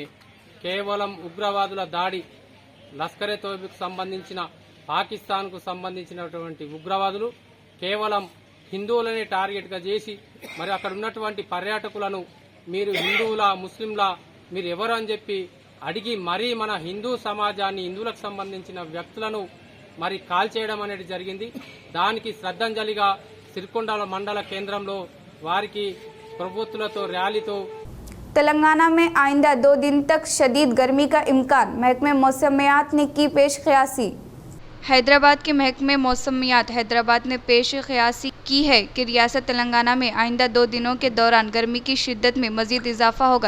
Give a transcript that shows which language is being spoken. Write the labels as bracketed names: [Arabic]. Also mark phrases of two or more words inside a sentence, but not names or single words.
[Telugu] కేవలం ఉగ్రవాదుల దాడి లష్కరే తోయిబాకు సంబంధించిన పాకిస్తాన్కు సంబంధించినటువంటి ఉగ్రవాదులు కేవలం హిందువులనే టార్గెట్గా చేసి మరి అక్కడ ఉన్నటువంటి పర్యాటకులను మీరు హిందువులా ముస్లింలా మీరు ఎవరు అని చెప్పి అడిగి మరీ మన హిందూ సమాజాన్ని హిందువులకు సంబంధించిన వ్యక్తులను మరి కాల్చేయడం అనేది జరిగింది. దానికి శ్రద్ధాంజలిగా సిరికొండ మండల కేంద్రంలో వారికి ప్రభుత్వాలతో ర్యాలీతో [Urdu] تلنگانہ میں آئندہ 2 دن تک شدید گرمی کا امکان. محکمہ موسمیات نے کی پیش قیاسی. حیدرآباد کے محکمہ موسمیات حیدرآباد نے پیش قیاسی کی ہے کہ ریاست تلنگانہ میں آئندہ 2 دنوں کے دوران گرمی کی شدت میں مزید اضافہ ہوگا.